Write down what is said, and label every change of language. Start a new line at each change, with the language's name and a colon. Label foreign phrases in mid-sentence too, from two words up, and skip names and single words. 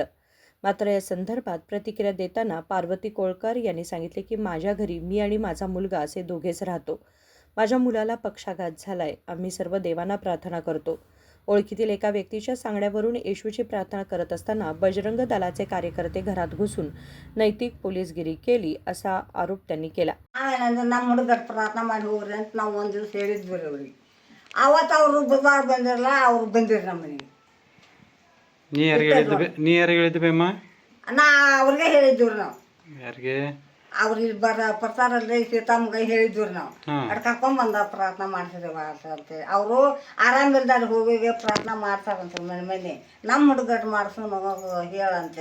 Marathi: मात्र या संदर्भात प्रतिक्रिया देताना पार्वती कोळकर यांनी सांगितले की माझ्या घरी मी आणि माझा मुलगा असे दोघेच राहतो। माझ्या मुलाला पक्षाघात झालाय। आम्ही सर्व देवांना प्रार्थना करतो। ओळखीतील एका व्यक्तीच्या सांगण्यावरून येशूची प्रार्थना करत असताना बजरंग दलाचे कार्यकर्ते घरात घुसून नैतिक पोलीसगिरी केली असा आरोप त्यांनी केला।
Kannada: ನಮ್ಮ ಹುಡುಗರು ಪ್ರಾರ್ಥನೆ ಮಾಡಿ ಹೋಗ್ರಿ ಅಂತ ನಾವು ಒಂದು ದಿವಸ ಹೇಳಿದ್ವಿ ಅವ್ರಿಗೆ। ಅವತ್ತು ಅವರು ಬುಧವಾರ ಬಂದಿರಲ್ಲ, ಅವ್ರು ಬಂದಿರು ನಮ್ಮ ಮನೆಗೆ। ನೀ ಯಾರಿಗೆ ಹೇಳಿದ್ವಿ ಅಮ್ಮ? ನಾ ಅವ್ರಿಗೆ ಹೇಳಿದ್ವಿ ನಾವು। ಯಾರಿಗೆ? ಅವ್ರು ಇಲ್ಲಿ ಬರ್ತಾರಲ್ರಿ ಸೀತಮ್ಮಗೆ ಹೇಳಿದ್ವಿ ನಾವು। ಅಡ್ ಕರ್ಕೊಂಡ್ ಪ್ರಾರ್ಥನಾ ಮಾಡ್ಸಿದೇವ ಅಂತೇಳಿ ಅವರು ಆರಾಮಿಲ್ದಾರ ಹೋಗಿ ಪ್ರಾರ್ಥನಾ ಮಾಡ್ತಾರಂತ ಮನೆ ನಮ್ಮ ಹುಡುಗರು ಮಾಡ್ಸೋ ಮಗ ಹೇಳಂತ